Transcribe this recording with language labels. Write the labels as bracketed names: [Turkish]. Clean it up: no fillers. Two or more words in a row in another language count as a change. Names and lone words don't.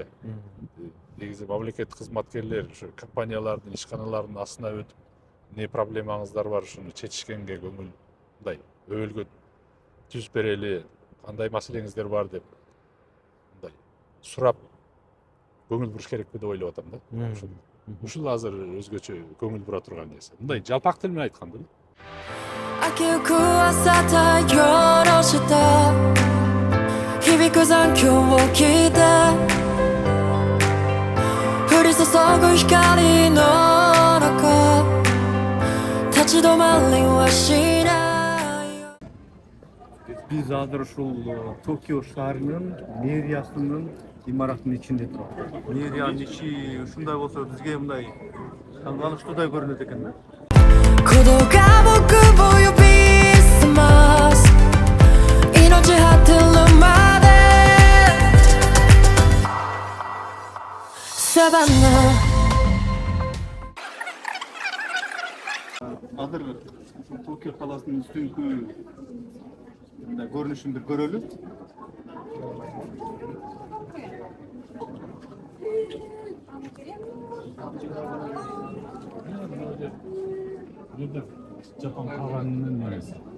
[Kyrgyz] Негизи мамлекеттик кызматкерлер ушу компаниялардын, ишканалардын астына өтүп, эмне проблемаңыздар бар, ушуну чечишкенге көңүл мындай өбөлгө түзүп берели, кандай маселеңиздер бар деп мындай сурап көңүл буруш керекпи деп ойлоп атам да. Ушул азыр өзгөчө көңүл бура турган нерсе. Мындай жалпак тил менен айтканда. [Japanese] 明けゆく朝太陽の下響く残響を聞いて降り注ぐ光の中立ち止まりはしないよ [Kyrgyz] Биз азыр ушул Токио шаарынын мэриясынын имаратынын ичинде турабыз. Мэриянын ичи ушундай болсо бизге мындай таң калыштуудай көрүнөт экен да. [Japanese] 鼓動が僕を呼び覚ます命果てるまでサバナ [Kyrgyz] Азыр Токио каласынын үстүңкү мындай көрүнүшүн бир көрөлү. Жапон каганынын нереси.